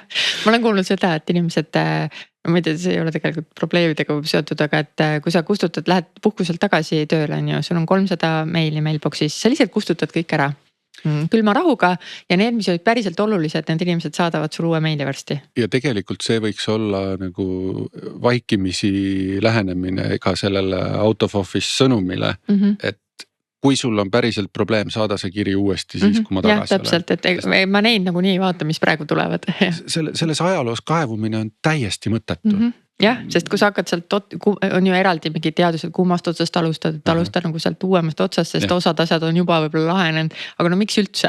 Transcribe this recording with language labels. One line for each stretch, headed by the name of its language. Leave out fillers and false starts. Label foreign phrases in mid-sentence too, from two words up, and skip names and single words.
Estonian: Ma olen kuulnud seda, et inimesed, no ma ei tea, see ei ole tegelikult probleemidega seotud, aga et kui sa kustutad, lähed puhkuselt tagasi tööle, on ju, sul on 300 meili mailbox'is, sa lihtsalt kustutad kõik ära külma rahuga ja need, mis olid päriselt olulised, need inimesed saadavad sul uue meili varsti. Ja tegelikult see võiks olla nagu vaikimisi lähenemine ka sellele
English: out of office
Estonian: sõnumile, et kui sul on päriselt probleem, saada see kiri uuesti siis, kui ma tagasi olen. Täpselt, et ma neid nagu nii ei vaata, mis praegu tulevad. Selles ajaloos kaevumine on täiesti mõttetu. Jah, sest kui sa hakkad sealt, on ju eraldi mingi teadused, kummast otsast alustad nagu sealt uuemast otsast, sest osad asjad on juba võib-olla lahenenud, aga no miks üldse?